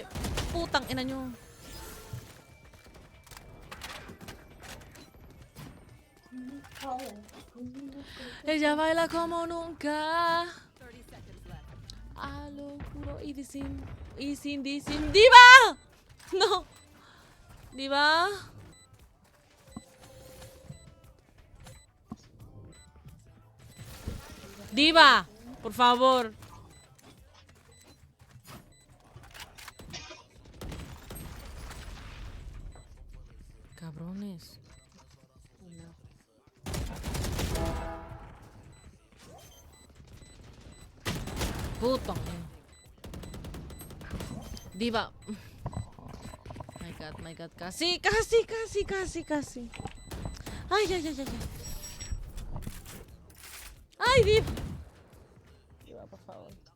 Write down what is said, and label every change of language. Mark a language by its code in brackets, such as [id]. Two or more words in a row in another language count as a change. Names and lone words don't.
[tl] Putang ina nyo. [es] Ella baila como nunca. A lo juro y sin disim. ¡Diva! No. ¿Diva? Diva, por favor. Cabrones. [tl] Putang. [en] Diva. My God. Kasi. Ay. Ay, [es] Diva. Diva, por favor.